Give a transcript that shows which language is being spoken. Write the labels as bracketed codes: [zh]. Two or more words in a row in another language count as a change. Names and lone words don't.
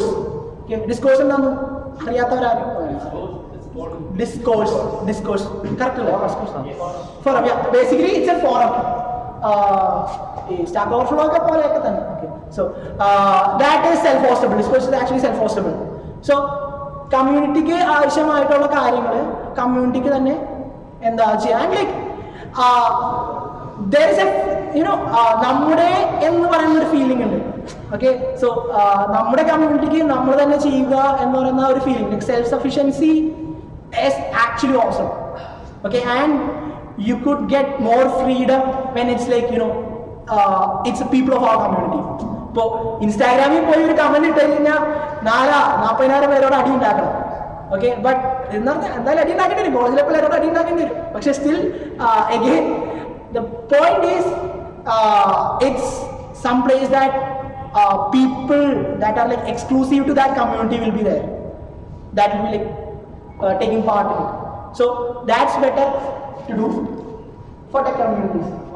[en] Okay, discourse is discourse. Correct? Forum. Yeah. Basically, it's a forum. Stack Overflow. Okay. So that is self-hostable. Discourse is actually self-hostable. [ml] So community ക്ക് ആവശ്യമായിട്ടുള്ള കാര്യങ്ങൾ community ക്ക് തന്നെ എന്താ ചെയ്യാൻ, [en] and like there is a [ml] നമ്മുടെ എന്ന് പറയുന്ന ഒരു feeling ഉണ്ട്. [en] Okay, so [ml] നമ്മുടെ community ക്ക് നമ്മൾ തന്നെ ചെയ്യുക എന്ന് പറയുന്ന ഒരു feeling, [en] like self sufficiency is actually awesome. Okay, and you could get more freedom when it's like it's the people of our community. So Instagram you put comment [ml] ഇട്ടാൽ 40,000 പേരോട് അടി ഉണ്ടാക്കണം. [en] Okay, but [ml] എന്തായാലും അടി ഉണ്ടാക്കേണ്ടി വരും, കോളേജിലെ പിള്ളേരോട് അടി ഉണ്ടാക്കേണ്ടി വരും. [en] പക്ഷെ still again the point is it's some place that people that are like exclusive to that community will be there, that will be like taking part in it. So that's better to do for the communities.